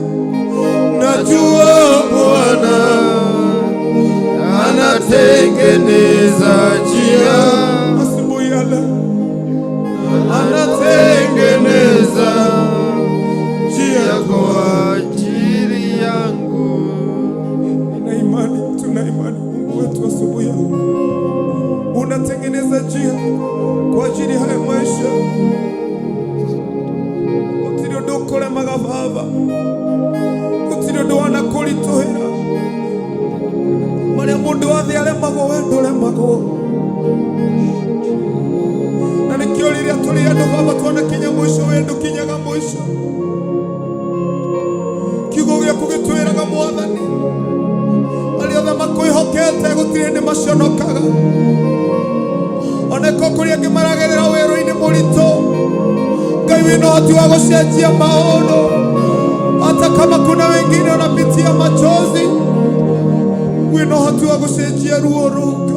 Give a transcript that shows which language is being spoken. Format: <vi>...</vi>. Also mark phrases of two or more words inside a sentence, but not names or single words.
<sw>Najua Bwana anatengeneza njia, asubuhi ya leo anatengeneza njia kwa ajili yangu. Nina imani, tuna imani Mungu wetu asubuhi ya leo unatengeneza njia kwa ajili haya maisha.</sw> <ki>Gutiri undu ukuremaga Baba, gutiri undu wanakurituhira. Maria mundu wothe aremagwo, we nduremagwo. Na nikio riria turi andu Baba twanakinya mwisho, we ndukinyaga mwisho. Kiugo giaku gitwiraga Mwathani, aria othe makwihokete gutiri hindi maconokaga. Oneko kuri angi maragerera wiru-ini muritu, Ngai wina uhoti wa gucenjia maundu.</ki> <sw>Hata kama kuna wengine wanapitia machozi,</sw> <ki>wina uhoti wa gucenjia ruo ruka.</ki>